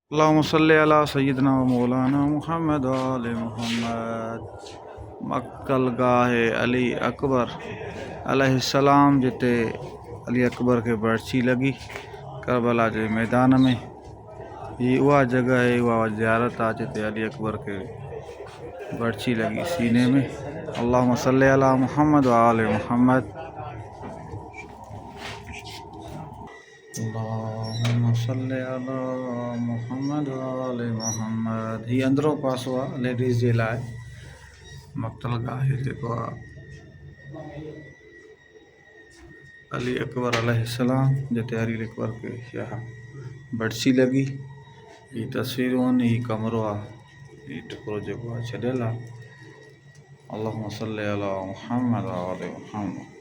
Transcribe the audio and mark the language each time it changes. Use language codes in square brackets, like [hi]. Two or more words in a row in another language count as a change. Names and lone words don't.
[ar] اللهم صل على سيدنا ومولانا محمد وآل محمد. [hi] मकतल गाहे अली अकबर अलैहिस्सलाम जिते अली अकबर के बर्छी लगी करबला के मैदान में। ये वह जगह है, वह ज़ियारत आ जिते अली अकबर के बर्छी लगी सीने में। [ar] اللهم صل على محمد وآل محمد. اللهم صل على محمد وآل محمد. [sd] ही अंदरों पास हुआ लेडीज़ जे लाइ मकतल गाहे जेको आहे अली अकबर अलैहिस्सलाम जिते अली अकबर [hi] के यहाँ बर्छी लगी। [sd] ये तस्वीरूं आहिनि, ही कमरो आहे, ही टुकड़ो जेको आहे छॾियल आहे। [ar] اللهم صل على محمد وآل محمد.